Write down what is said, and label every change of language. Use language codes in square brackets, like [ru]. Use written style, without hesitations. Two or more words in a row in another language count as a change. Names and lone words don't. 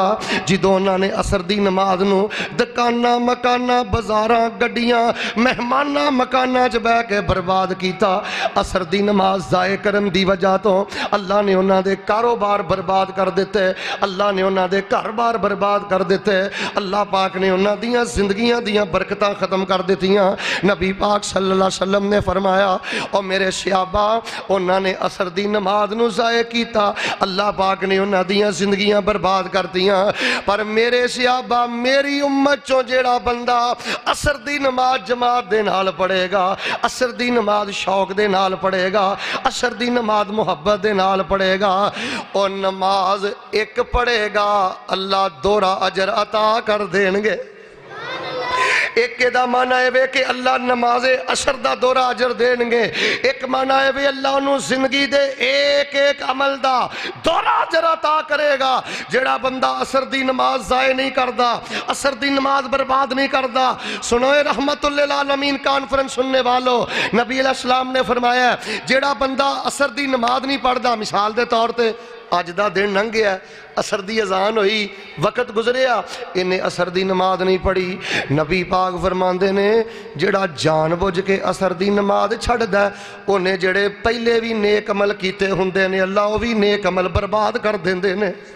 [pa] جدوں اونہاں نے عصر دی نماز نوں دکاناں مکاناں بازاراں گڈیاں مہماناں مکاناں چ بہہ کے برباد کیتا. عصر دی نماز ضائع کرن دی وجہ توں اللہ نے اونہاں دے کاروبار برباد کر دتے، اللہ نے اونہاں دے گھر بار برباد کر دتے، اللہ پاک نے اونہاں دیاں زندگیاں دیاں برکتاں ختم کر دتیاں. نبی پاک [ar] صلى الله عليه وسلم [pa] نے فرمایا تے میرے صحابہ اونہاں نے عصر دی نماز نوں ضائع کیتا، اللہ پاک نے اونہاں دیاں زندگیاں برباد کر دتیاں. پر میرے صحابہ میری امت چوں جیہڑا بندہ عصر دی نماز جماعت دے نال پڑھے گا، عصر دی نماز شوق دے نال پڑھے گا، عصر دی نماز محبت دے نال پڑھے گا، تے نماز اک پڑھے گا اللہ دوہرا اجر عطا کر دین گے. اک دا معنی اے وے کہ اللہ نماز عصر دا دوہرا اجر دین گے، اک معنی اے وے اللہ اونہاں نوں زندگی دے اک اک عمل دا دوہرا اجر عطا کرے گا. جیہڑا بندہ عصر دی نماز ضائع نہیں کردا، عصر دی نماز برباد نہیں کردا. سنو رحمۃ للعالمین کانفرنس سنن والیو، نبی علیہ السلام نے فرمایا جیہڑا بندہ عصر دی نماز نہیں پڑھدا, [ur] مثال کے طور پر [pa] اج دا دن لنگھ گیا، عصر دی اذان ہوئی، وقت گزریا، اینہے عصر دی نماز نہیں پڑھی. نبی پاک فرماندے نے جیہڑا جان بجھ کے عصر دی نماز چھڈدا اونہے جیہڑے پہلے وی نیک عمل کیتے ہوندے نے اللہ اوہ وی نیک عمل برباد کر دیندے نے.